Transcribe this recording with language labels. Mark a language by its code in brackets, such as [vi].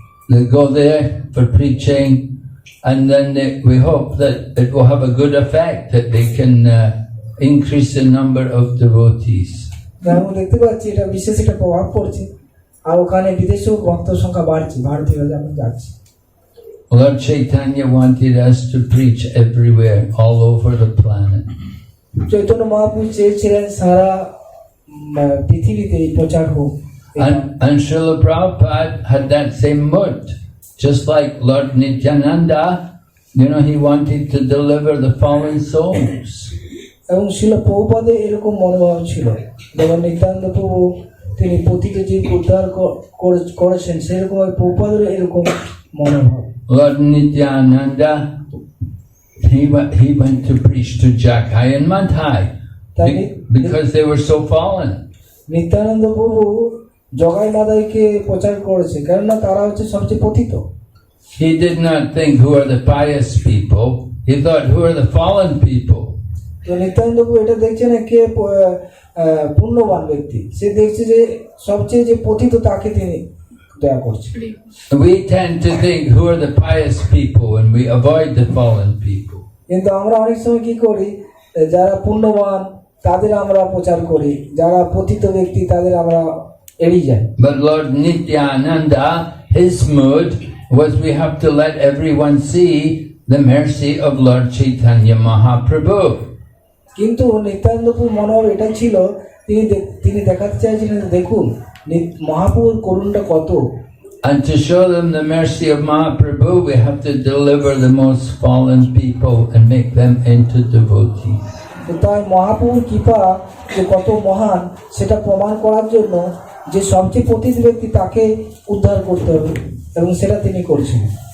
[en] They go there for preaching, and then we hope that it will have a good effect, that they can increase the number of devotees. [bn] আমরা দেখতে পাচ্ছি এটা বিশেষ একটা প্রভাব পড়ছে, আর ওখানে বিদেশেও ভক্ত সংখ্যা বাড়ছে, ভারতীয়রা যেমন যাচ্ছে। [en] Lord Chaitanya wanted us to preach everywhere, all over the planet. [bn] Chaitanya Mahaprabhu চেয়েছিলেন সারা পৃথিবীতে এই প্রচার হোক। [en] And Srila Prabhupada had that same mood. Just like Lord Nityananda, you know, he wanted to deliver the fallen souls. [bn] এবং শিল প্রভুপাদের এরকম মনোভাব ছিল, যেমন নিত্যানন্দ প্রভু তিনি পতিত জীব উদ্ধার করেছেন, সেরকম প্রভুপাদের এরকম মনোভাব। [en] Lord Nityananda, he went to preach to Jagai and Madhai because they were so fallen. [bn] Nityananda প্রভু জগাই মাদাইকে প্রচার করেছে, কেননা তারা হচ্ছে সবচেয়ে পতিত। [en] He did not think who are the pious people. He thought who are the fallen people. [bn] তো নিত্যানন্দ প্রভু এটা দেখছে না কে পুণ্যবান ব্যক্তি, সে দেখছে যে সবচেয়ে যে পতিত তাকে তিনি দয়া করছে। [en] We tend to think who are the pious people and we avoid the fallen people. [bn] কিন্তু আমরা অনেক সময় কি করি, যারা পুণ্যবান তাদের আমরা প্রচার করি, যারা পতিত ব্যক্তি তাদের আমরা এড়িয়ে যাই। [en] But Lord Nityananda, his mood was we have to let everyone see the mercy of Lord Chaitanya Mahaprabhu. [bn] কিন্তু নিত্যানন্দপুর মনোভাব এটা ছিল, তিনি দেখাতে চাইছিলেন দেখুন মহাপ্রভুর করুণটা কত। [en] And to show them the mercy of Mahaprabhu, we have to deliver the most fallen people and make them into devotees. [bn] তো তাই মহাপ্রভুর কৃপা যে কত মহান সেটা প্রমাণ করার জন্য যে সবচেয়ে পতিত ব্যক্তি তাকে উদ্ধার করতে হবে, এবং সেটা তিনি করছিলেন।